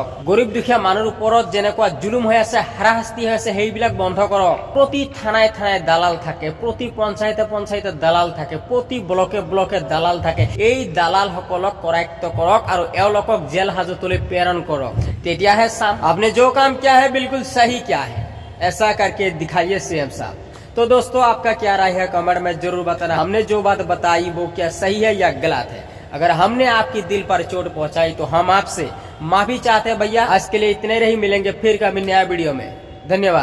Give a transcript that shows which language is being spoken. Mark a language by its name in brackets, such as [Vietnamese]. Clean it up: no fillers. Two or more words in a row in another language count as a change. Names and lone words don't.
[Assamese] গৰীব দুখীয়া মানুহৰ ওপৰত যেনেকুৱা জুলুম হৈ আছে, হাৰাশাস্তি হৈ আছে, সেইবিলাক বন্ধ কৰক। প্ৰতি থানায় থানায় দালাল থাকে, প্ৰতি পঞ্চায়তে পঞ্চায়তে দালাল থাকে, প্ৰতি ব্লকে ব্লকে দালাল থাকে। এই দালালসকলক কৰায়ত্ব কৰক আৰু এওঁলোকক জেল হাজতলৈ প্ৰেৰণ কৰক। তেতিয়াহে চাম [Hindi] আপনি जो काम किया है बिल्कुल सही क्या है, ऐसा करके दिखाइए सीएम साहब। तो दोस्तों, आपका क्या राय है कमेंट में जरूर बताना। हमने जो बात बताई वो क्या सही है या गलत है। अगर हमने आपकी दिल पर चोट पहुंचाई तो हम आपसे माफी चाहते हैं भैया। आज के लिए इतने ही मिलेंगे फिर कभी नया वीडियो में।